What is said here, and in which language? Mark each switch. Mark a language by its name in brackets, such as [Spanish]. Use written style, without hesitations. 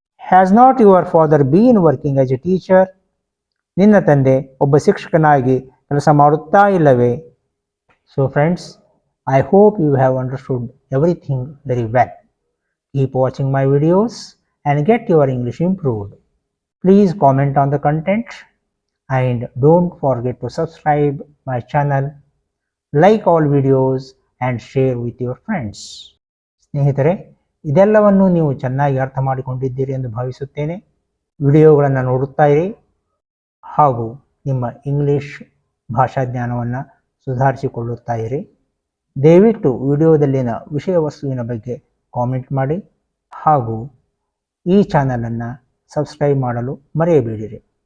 [English] Has not your father been working as a teacher? [Kannada] ನಿನ್ನ ತಂದೆ ಒಬ್ಬ ಶಿಕ್ಷಕನಾಗಿ ಕೆಲಸ ಮಾಡುತ್ತಾ ಇಲ್ಲವೇ? [English] So friends, I hope you have understood everything very well. Keep watching my videos and get your English improved. Please comment on the content and don't forget to subscribe my channel, like all videos and share with your friends. [Kannada] ಸ್ನೇಹಿತರೆ, ಇದೆಲ್ಲವನ್ನು ನೀವು ಚೆನ್ನಾಗಿ ಅರ್ಥ ಮಾಡಿಕೊಂಡಿದ್ದೀರಿ ಎಂದು ಭಾವಿಸುತ್ತೇನೆ. ವಿಡಿಯೋಗಳನ್ನು ನೋಡುತ್ತಾ ಇರಿ ಹಾಗೂ ನಿಮ್ಮ ಇಂಗ್ಲಿಷ್ ಭಾಷಾ ಜ್ಞಾನವನ್ನು ಸುಧಾರಿಸಿಕೊಳ್ಳುತ್ತಾ ಇರಿ. ದಯವಿಟ್ಟು ವಿಡಿಯೋದಲ್ಲಿನ ವಿಷಯ ವಸ್ತುವಿನ ಬಗ್ಗೆ ಕಾಮೆಂಟ್ ಮಾಡಿ ಹಾಗೂ ಈ ಚಾನಲನ್ನು ಸಬ್ಸ್ಕ್ರೈಬ್ ಮಾಡಲು ಮರೆಯಬೇಡಿರಿ.